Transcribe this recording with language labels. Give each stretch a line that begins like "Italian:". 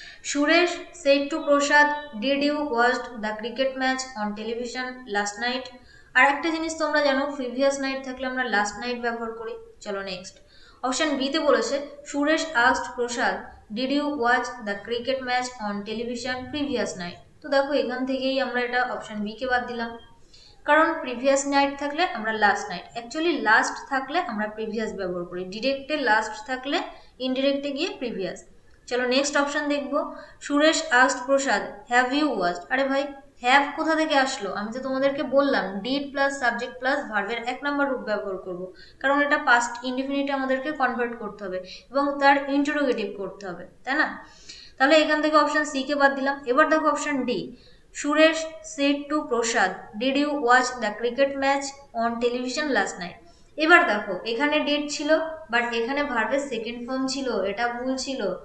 English: Suresh said to Prasad, did you watch the cricket match on television last night?
Bangla: আর একটা জিনিস তোমরা জানো, previous night থাকলে আমরা লাস্ট নাইট ব্যবহার করি। চলো নেক্সট। অপশন বি তে বলেছে
English: Suresh asked Prasad, did you watch the cricket match on television previous night?
Bangla: তো দেখো এখান থেকেই আমরা এটা অপশন বি কে বাদ দিলাম, কারণ প্রিভিয়াস নাইট থাকলে আমরা লাস্ট নাইট, অ্যাকচুয়ালি লাস্ট থাকলে আমরা প্রিভিয়াস ব্যবহার করি, ডিরেক্টে লাস্ট থাকলে ইনডিরেক্টে গিয়ে প্রিভিয়াস। চলো নেক্সট অপশন দেখবো।
English: Suresh asked Prasad, have you watched.
Bangla: আরে ভাই হ্যাভ কোথা থেকে আসলো, আমি তো তোমাদেরকে বললাম ডিড প্লাস সাবজেক্ট প্লাস ভার্বের এক নম্বর রূপ ব্যবহার করব, কারণ এটা পাস্ট ইনডিফিনিটে আমাদেরকে কনভার্ট করতে হবে এবং তার ইন্টারোগেটিভ করতে হবে, তাই না। তাহলে এখান থেকে অপশন সি কে বাদ দিলাম। এবার দেখো option D,
English: Suresh said to Prasad, did you watch the cricket match on television last night?
Bangla: এবার দেখো এখানে ডিড ছিল, বাট এখানে ভার্বের সেকেন্ড ফর্ম ছিল, এটা ভুল ছিল।